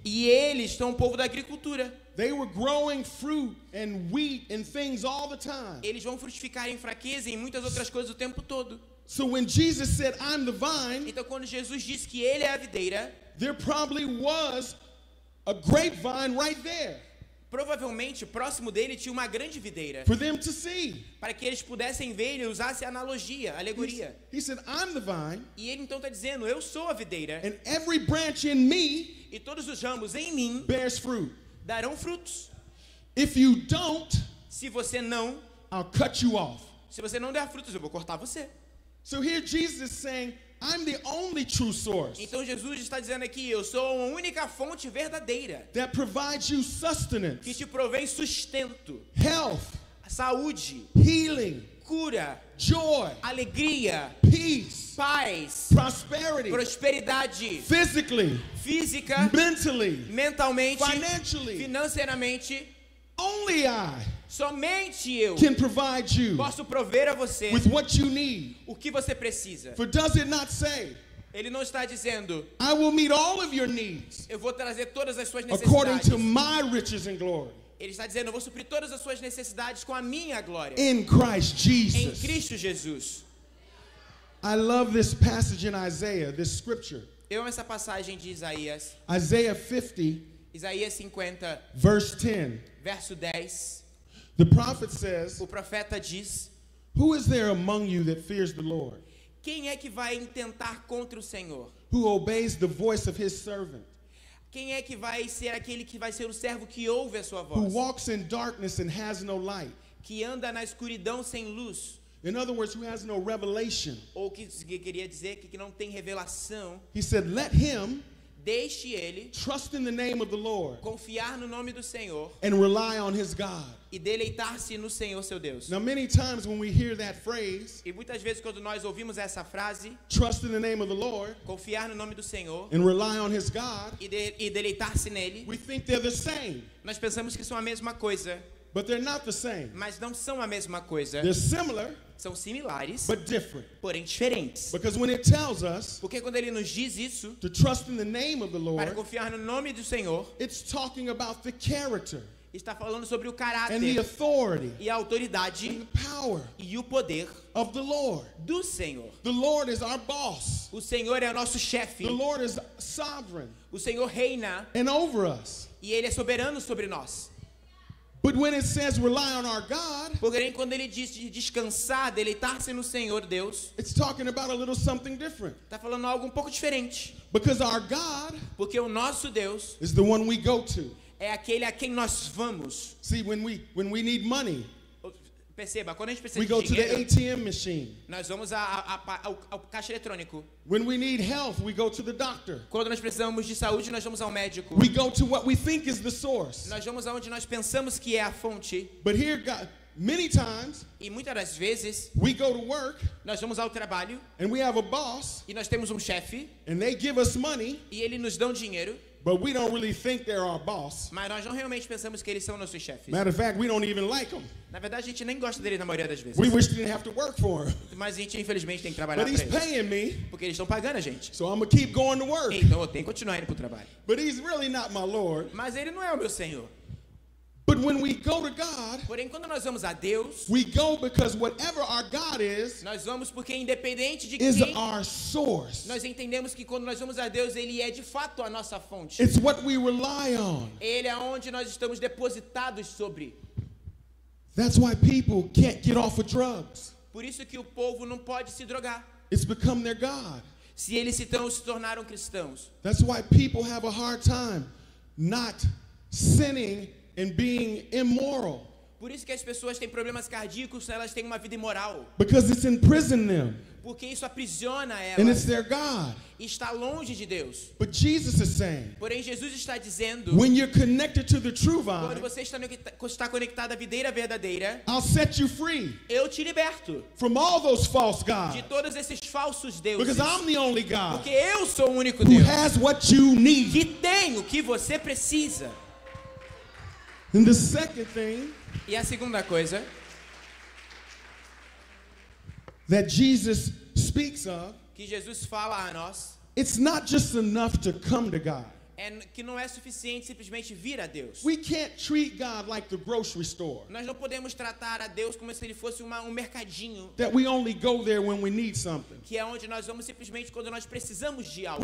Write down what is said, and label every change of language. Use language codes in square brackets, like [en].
[pt] e eles são o povo da agricultura. [en] They were growing fruit and wheat and things all the time. [pt] Eles vão frutificar em fraqueza e em muitas outras coisas o tempo todo. [en] So when Jesus said, I'm the vine, [pt] Então, quando Jesus disse que ele é a videira, [en] there probably was a grapevine right there [pt] provavelmente próximo dele tinha uma grande videira, [en] for them to see. [pt] para que eles pudessem ver e usasse a analogia, a alegoria. [en] He said, I'm the vine, [pt] E ele então está dizendo, eu sou a videira, [en] and every branch in me [pt] e todos os ramos em mim [en] bears fruit. [pt] darão frutos. [en] If you don't, [pt] Se você não, [en] I'll cut you off. [pt] se você não der frutos, eu vou cortar você. [en] So here Jesus is saying, I'm the only true source [pt] Então Jesus está dizendo aqui, eu sou a única fonte verdadeira [en] that provides you [pt] que [en] sustenance, [pt] te provém sustento, [en] health, [pt] saúde, [en] healing, [pt] cura, [en] joy, [pt] alegria, [en] peace, [pt] paz, [en] prosperity, [pt] prosperidade [en] physically, [pt] física, [en] mentally, [pt] mentalmente, [en] financially. [pt] financeiramente. [en] Only I [pt] Somente eu [en] can provide you [pt] posso prover a você [en] with what you need. [pt] o que você precisa. [en] For does it not say, [pt] Ele não está dizendo, [en] I will meet all of your needs [pt] eu vou trazer todas as suas [en] according [pt] necessidades. [en] to my riches and glory [pt] Ele está dizendo, eu vou suprir todas as suas necessidades com a minha glória. [en] in Christ [pt] Em [en] Jesus. [pt] Cristo Jesus. [en] I love this passage in Isaiah, this scripture. [pt] Eu amo essa passagem de Isaías. [en] Isaiah 50, [pt] Isaías 50, [en] verse 10. [pt] verso 10. [en] The prophet says, [pt] O profeta diz, [en] who is there among you that fears the Lord, [pt] quem é que vai intentar contra o Senhor? [en] who obeys the voice of his servant, [pt] Quem é que vai ser aquele que vai ser o servo que ouve a sua [en] who [pt] voz? [en] walks in darkness and has no light? [pt] Que anda na escuridão sem luz? [en] In other words, who has no revelation. [pt] Ou que queria dizer que não tem revelação. [en] He said, let him [pt] Deixe ele [en] trust in the name of the Lord [pt] confiar no nome do Senhor [en] and rely on his God. [pt] e deleitar-se no Senhor seu Deus. [en] Now, many times when we hear that phrase, [pt] E muitas vezes quando nós ouvimos essa frase, [en] trust in the name of the Lord [pt] confiar no nome do Senhor [en] and rely on his God, [pt] e deleitar-se nele, [en] we think they're the same, [pt] nós pensamos que são a mesma coisa, [en] but they're not the same. [pt] mas não são a mesma coisa. [en] They're similar, [pt] São similares, [en] but different. [pt] porém diferentes. [en] Because when it tells us [pt] Porque quando ele nos diz isso, [en] to trust in the name of the [pt] para [en] Lord, [pt] confiar no nome do Senhor, [en] it's talking about the character [pt] está falando sobre o [en] and the [pt] caráter [en] authority [pt] e a autoridade [en] and the power [pt] e o poder [en] of the Lord. [pt] do Senhor. [en] The Lord is our boss. [pt] O Senhor é o nosso chefe. [en] The Lord is sovereign [pt] O Senhor reina [en] and over us. [pt] e Ele é soberano sobre nós. [en] But when it says rely on our God, [pt] Porém, quando Ele diz de descansar, deleitar-se no Senhor Deus, [en] it's talking about a little something different. [pt] está falando algo um pouco diferente. [en] Because our God [pt] Porque o nosso Deus [en] is the one we go to. [pt] é aquele a quem nós vamos. [en] See, when we need money, [pt] Perceba, quando a gente precisa [en] we [pt] de [en] go to the [pt] dinheiro, [en] ATM machine. [pt] nós vamos ao caixa eletrônico. [en] When we need health, we go to the doctor. [pt] Quando nós precisamos de saúde, nós vamos ao médico. [en] We go to what we think is the source. [pt] Nós vamos aonde nós pensamos que é a fonte. [en] But here, God, many times, [pt] E muitas das vezes, [en] we go to work [pt] nós vamos ao trabalho [en] and we have a boss [pt] e nós temos um chefe [en] and they give us money, [pt] e ele nos dá dinheiro, [en] but we don't really think they're our boss. [pt] mas nós não realmente pensamos que eles são nossos chefes. [en] Matter of fact, we don't even like them. [pt] Na verdade, a gente nem gosta deles na maioria das vezes. [en] We wish we didn't have to work for him. [pt] Mas a gente, infelizmente, tem que trabalhar [en] But [pt] para [en] he's [pt] eles. [en] paying me, [pt] Porque eles estão pagando a gente. [en] so I'm going to keep going to work. [pt] Então eu tenho que continuar indo para o trabalho. [en] But he's really not my Lord. [pt] Mas ele não é o meu Senhor. [en] But when we go to God, [pt] Porém, quando nós vamos a Deus, [en] we go because whatever our God is [pt] nós vamos porque independente de [en] is [pt] quem, [en] our source. [pt] nós entendemos que quando nós vamos a Deus, Ele é de fato a nossa fonte. [en] It's what we rely on. [pt] Ele é onde nós estamos depositados sobre. [en] That's why people can't get off of drugs. [pt] Por isso que o povo não pode se drogar. [en] It's become their God. [pt] Se eles se tornaram cristãos. [en] That's why people have a hard time not sinning and being immoral. [pt] Por isso que as pessoas têm problemas cardíacos, elas têm uma vida imoral. [en] Because it's imprisoned them. [pt] Porque isso aprisiona [en] And it's [pt] elas. [en] their God. [pt] E está longe de Deus. [en] But Jesus is saying, [pt] Porém, Jesus está dizendo, [en] when you're connected to the true [pt] quando você está conectado à videira verdadeira, [en] I'll set you free [pt] eu te liberto [en] from all those false [pt] de [en] gods. [pt] todos esses falsos deuses. [en] Because I'm the only God [pt] Porque eu sou o único [en] who [pt] Deus [en] has what you need. [pt] que tem o que você precisa. [en] And the second thing [pt] E a segunda coisa [en] that Jesus speaks of, [pt] que Jesus fala a nós [en] it's not just enough to come to God. [pt] é que não é suficiente simplesmente vir a Deus. [en] We can't treat God like the grocery store, [pt] Nós não podemos tratar a Deus como se ele fosse um mercadinho, [en] that we only go there when we need something. [pt] que é onde nós vamos simplesmente quando nós precisamos de algo.